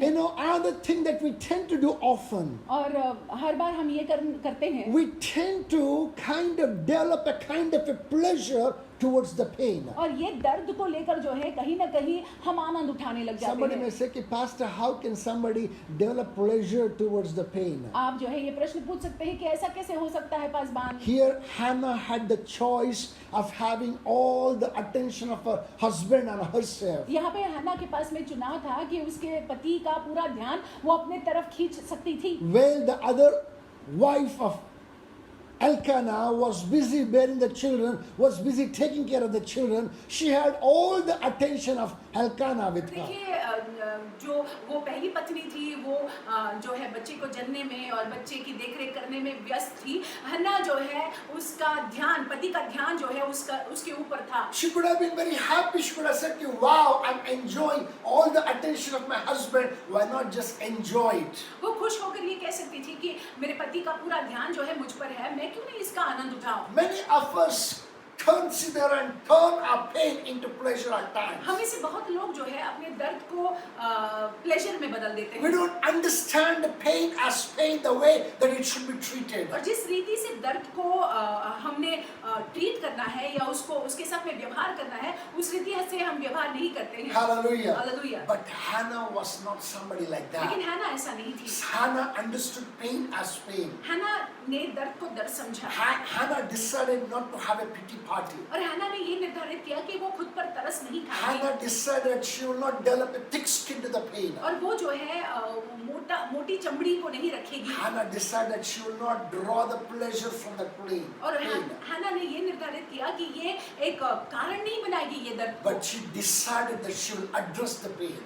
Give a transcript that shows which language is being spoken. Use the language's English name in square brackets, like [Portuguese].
[English] You know, another thing that we tend to do often, [Hindi] और हर बार हम ये करते हैं, [English] we tend to kind of develop a kind of a pleasure towards the pain. [Hindi] और ये दर्द को लेकर जो है कहीं ना कहीं हम आनंद उठाने लग जाते [English] Somebody may [Hindi] हैं। [English] say, "Ki, Pastor, how can somebody develop pleasure towards the pain?" [Hindi] आप जो है ये प्रश्न पूछ सकते हैं कि ऐसा कैसे हो सकता है Paswan. [English] Here, Hannah had the choice of having all the attention of her husband and herself. [Hindi] यहाँ पे हन्ना के पास में चुनाव था कि उसके पति का पूरा ध्यान वो अपने तरफ खींच सकती थी, [English] While the other wife of Elkanah was busy bearing the children, was busy taking care of the children. She had all the attention of Elkanah with her. [Hindi] देखिए जो वो पहली पत्नी थी वो जो है बच्चे को जन्ने में और बच्चे की देखरेख करने में व्यस्त थी। हन्ना जो है उसका ध्यान, पति का ध्यान जो है उसके ऊपर था। [English] She could have been very happy. She could have said, "Wow, I'm enjoying all the attention of my husband. Why not just enjoy it?" [Hindi] वो खुश होकर ये कह सकती थी कि मेरे पति का पूरा ध्यान जो है मुझ पर है, मैं क्यों नहीं इसका आनंद उठाऊं। [English] Many of us consider and turn our pain into pleasure at times. [Hindi] हम में से बहुत लोग जो है अपने दर्द को प्लेजर में बदल देते [English] We [Hindi] हैं, [English] don't understand the pain as pain the way that it should be treated. [Hindi] और जिस रीति से दर्द को हमने ट्रीट करना है या उसके साथ में व्यवहार करना है, उस रीति से हम व्यवहार नहीं करते हैं। [English] Hallelujah. [Hindi] Hallelujah. [English] But Hannah was not somebody like [Hindi] लेकिन [English] that. [Hindi] हन्ना ऐसा नहीं थी। [English] Hannah understood pain as pain. [Hindi] हन्ना ने दर्द को दर्द समझा, [English] Hannah decided not to have a pity party. [Hindi] और हन्ना ने ये निर्धारित किया कि वो खुद पर तरस नहीं खाएगी, [English] Hannah decided she will not develop a thick skin to the pain. [Hindi] और वो जो है मोटी चमड़ी को नहीं रखेगी, [English] Hannah decided she will not draw the pleasure from the pain. [Hindi] और हन्ना ने ये निर्धारित किया कि ये एक कारण नहीं बनाएगी ये दर्द को, [English] But she decided that she will address the pain.